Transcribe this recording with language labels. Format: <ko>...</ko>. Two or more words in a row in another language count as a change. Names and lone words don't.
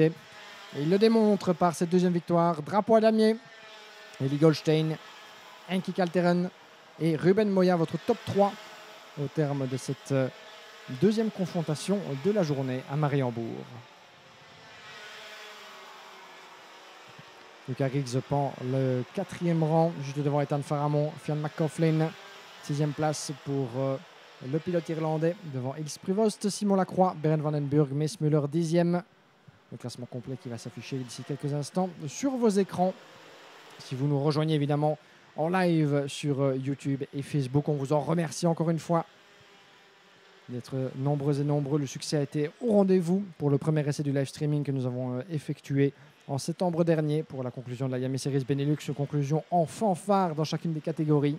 <fr>Et il le démontre par cette 2e victoire. Drapeau à damier, Eli Goldstein, Henki Kalteren et Ruben Moya, votre top 3 au terme de cette 2e confrontation de la journée à Mariembourg. Luca Griggs prend le 4e rang, juste devant Ethan Faramond. Fionn McCaughlin, 6e place pour le pilote irlandais, devant Ils Prevost, Simon Lacroix, Berend van den Burg, Mees Muller 10e. Le classement complet qui va s'afficher d'ici quelques instants sur vos écrans. Si vous nous rejoignez évidemment en live sur YouTube et Facebook, on vous en remercie encore une fois d'être nombreux et nombreux. Le succès a été au rendez-vous pour le premier essai du live streaming que nous avons effectué en septembre dernier pour la conclusion de la Yamaha Series Benelux, conclusion en fanfare dans chacune des catégories.</fr>